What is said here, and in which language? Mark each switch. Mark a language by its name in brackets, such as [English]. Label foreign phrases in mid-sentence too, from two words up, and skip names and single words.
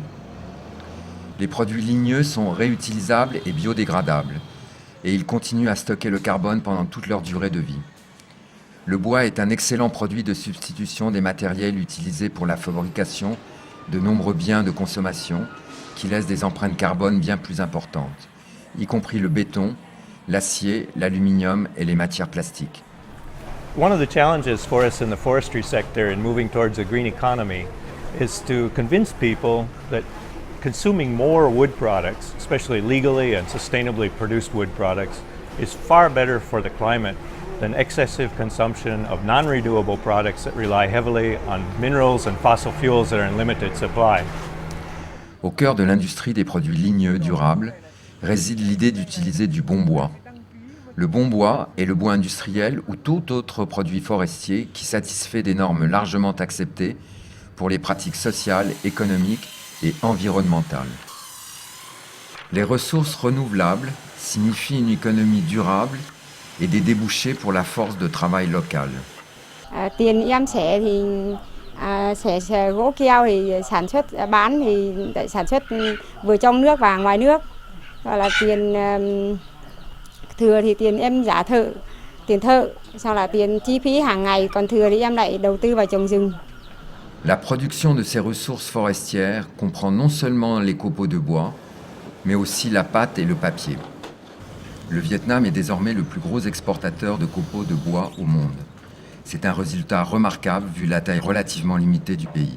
[French] Les produits ligneux sont réutilisables et biodégradables et ils continuent à stocker le carbone pendant toute leur durée de vie. Le bois est un excellent produit de substitution des matériels utilisés pour la fabrication de nombreux biens de consommation qui laissent des empreintes carbone bien plus importantes, y compris le béton, l'acier, l'aluminium et les matières plastiques. [English] One of the challenges for us in the forestry sector in moving towards a green economy is to convince people that consuming more wood products, especially legally and sustainably produced wood products, is far better for the climate than excessive consumption of non-renewable products that rely heavily on minerals and fossil fuels that are in limited supply. [French] Au cœur de l'industrie des produits ligneux durables réside l'idée d'utiliser du bon bois. Le bon bois est le bois industriel ou tout autre produit forestier qui satisfait des normes largement acceptées pour les pratiques sociales, économiques et environnementales. Les ressources renouvelables signifient une économie durable et des débouchés pour la force de travail locale. [Vietnamese] Tiền em xẻ thì xẻ gỗ keo thì sản xuất bán thì sản xuất vừa trong nước và ngoài nước. Gọi là tiền thừa thì tiền em trả thợ, tiền thợ, sau là tiền chi phí hàng ngày, còn thừa thì em lại đầu tư vào trồng rừng. [French] La production de ces ressources forestières comprend non seulement les copeaux de bois, mais aussi la pâte et le papier. Le Vietnam est désormais le plus gros exportateur de copeaux de bois au monde. C'est un résultat remarquable vu la taille relativement limitée du pays.